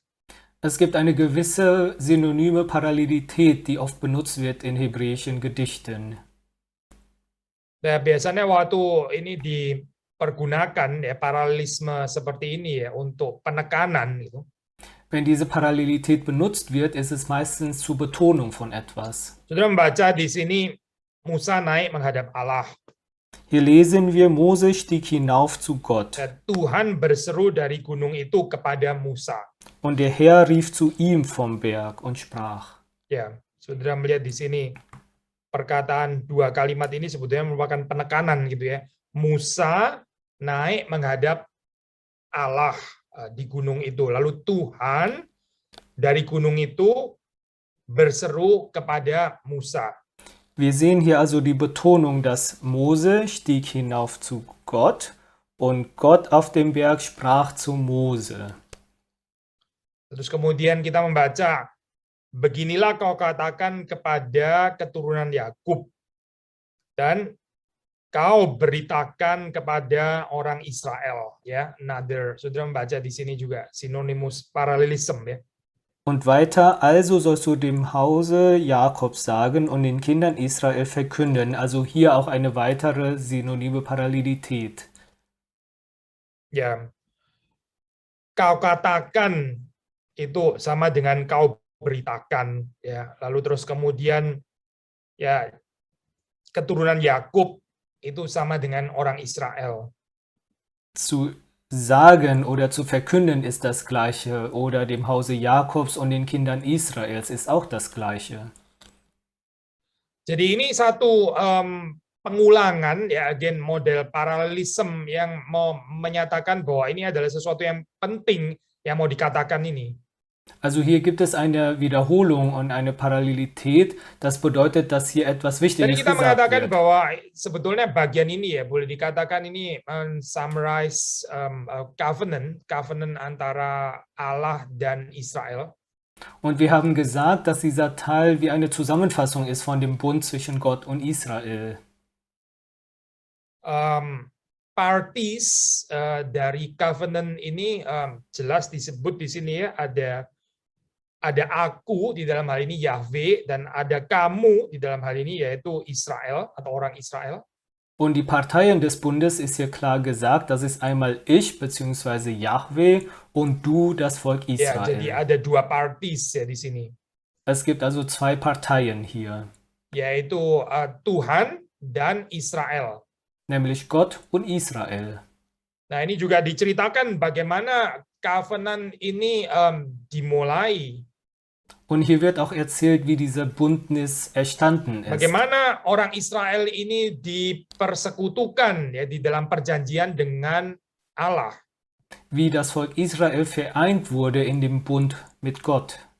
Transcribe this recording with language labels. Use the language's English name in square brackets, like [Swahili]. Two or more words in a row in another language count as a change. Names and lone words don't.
[German] Es gibt eine gewisse synonyme Parallelität, die oft benutzt wird in hebräischen Gedichten. [Indonesian] Nah, biasanya waktu ini dipergunakan ya paralelisme seperti ini ya untuk penekanan gitu. [German] Wenn diese Parallelität benutzt wird, ist es meistens zur Betonung von etwas. [Indonesian] Saudara membaca di sini Musa naik menghadap Allah. [German] Hier lesen wir, Mose stieg hinauf zu Gott. [Indonesian] Dan Tuhan berseru dari gunung itu kepada Musa. [German] Und der Herr rief zu ihm vom Berg und sprach. [Indonesian] Ya, saudara melihat di sini perkataan dua kalimat ini sebetulnya merupakan penekanan gitu ya. Musa naik menghadap Allah di gunung itu. Lalu Tuhan dari gunung itu berseru kepada Musa. [German] Wir sehen hier also die Betonung, dass Mose stieg hinauf zu Gott und Gott auf dem Berg sprach zu Mose. [Indonesian] Terus kemudian kita membaca, beginilah kau katakan kepada keturunan Yakub dan kau beritakan kepada orang Israel, ya. Another, saudara membaca di sini juga sinonimus paralelism, ya. [German] Und weiter, also sollst du dem Hause Jakobs sagen und den Kindern Israel verkünden. Also hier auch eine weitere synonyme Parallelität. [Indonesian] Ya, kau katakan itu sama dengan kau beritakan, ya. Lalu terus kemudian ya keturunan Yakub itu sama dengan orang Israel. [German] Zu sagen oder zu verkünden ist das Gleiche, oder dem Hause Jakobs und den Kindern Israels ist auch das Gleiche. [Indonesian] Jadi ini satu pengulangan, ya, again model paralelism yang mau menyatakan bahwa ini adalah sesuatu yang penting yang mau dikatakan ini. [German] Also hier gibt es eine Wiederholung und eine Parallelität. Das bedeutet, dass hier etwas [Indonesian] Jadi [German] Wichtiges [Indonesian] kita [German] gesagt [Indonesian] mengatakan [German] wird. [Indonesian] bahwa sebetulnya bagian ini ya boleh dikatakan ini [English] summarize covenant [Indonesian] antara Allah dan Israel. [German] Und wir haben gesagt, dass dieser Teil wie eine Zusammenfassung ist von dem Bund zwischen Gott und Israel. [Indonesian] Parties dari covenant ini jelas disebut di sini ya, ada aku di dalam hal ini Yahweh dan ada kamu di dalam hal ini yaitu Israel atau orang Israel. [German] Und die Parteien des Bundes ist hier klar gesagt, das ist einmal ich bzw. Yahweh und du, das Volk [Indonesian] Ya, jadi [German] Israel. [Indonesian] ada dua parties ya di sini, [German] Es gibt also zwei Parteien hier, [Indonesian] yaitu Tuhan dan Israel. [German] nämlich Gott und Israel. [Indonesian] Nah, ini juga diceritakan bagaimana covenant ini dimulai. [German] Und hier wird auch erzählt, wie dieser Bündnis entstanden ist. [Indonesian] Bagaimana orang Israel ini dipersekutukan ya di dalam perjanjian dengan Allah. [German] Wie das Volk Israel vereint wurde in dem Bund mit Gott.